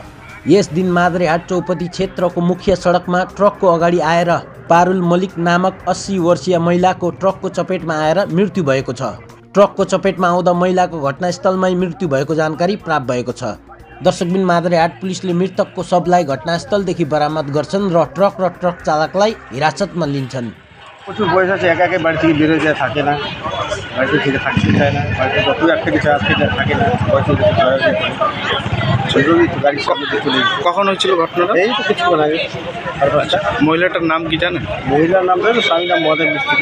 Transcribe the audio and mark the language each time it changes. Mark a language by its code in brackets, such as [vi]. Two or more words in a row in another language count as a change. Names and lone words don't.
[ne] यस दिन मादरेहाट चौपती क्षेत्रको मुख्य सडकमा ट्रकको अगाडि आएर पारुल मलिक नामक 80 वर्षीय महिलाको ट्रकको चपेटमा आएर मृत्यु भएको छ। ट्रकको चपेटमा आउँदा महिलाको घटनास्थलमै मृत्यु भएको जानकारी प्राप्त भएको छ। दर्शकबिन मादरेहाट पुलिसले मृतकको शवलाई घटनास्थलदेखि बरामद गर्छन् र ट्रक चालकलाई हिरासतमा लिन्छन्। [bn] প্রচুর বয়স আছে, একা একে বাড়ি থেকে বেরোয় যায়, থাকে না, বাড়িতে থেকে থাকতে চায় না, বাড়িতে যত এক থেকে চার থেকে থাকে না, বয়সে জরুরি তো গাড়ির সামনে দিয়ে চলে গেছে। কখন হয়েছিল ঘটনাটা? এই তো কিছুক্ষণ আগে। আর বাচ্চা মহিলাটার নাম কি জানেন? মহিলার নাম ধরে স্বামীর নাম মদের মিস্ত্রি,